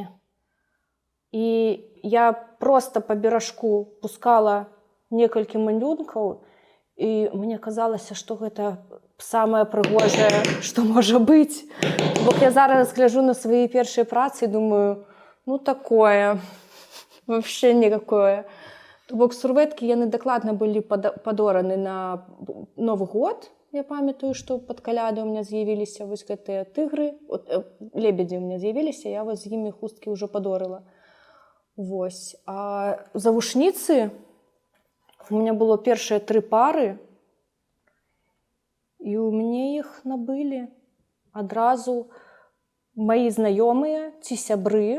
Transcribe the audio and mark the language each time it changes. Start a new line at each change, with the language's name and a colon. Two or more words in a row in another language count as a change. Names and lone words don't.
Belarusian: І я проста па беражку пускала некалькі малюнкаў, і мне казалася, што гэта самае прыгожае, што можа быць. Бо я зараз гляджу на свае першыя працы і думаю, ну такое,
Russian: вообще никакое.
Belarusian: То бок сурвэткі яны дакладна былі падораны на Новы год. Я памятаю, што пад каляды
Russian: у меня
Belarusian: з'явіліся вось гэтыя тыгры, лебедзі
Russian: у меня
Belarusian: з'явіліся, я вось з імі хусткі ўжо падорыла. Вось. А завушніцы
Russian: у меня
Belarusian: было першыя 3 пары, і у мяне іх набылі адразу маі знаёмыя ці сябры.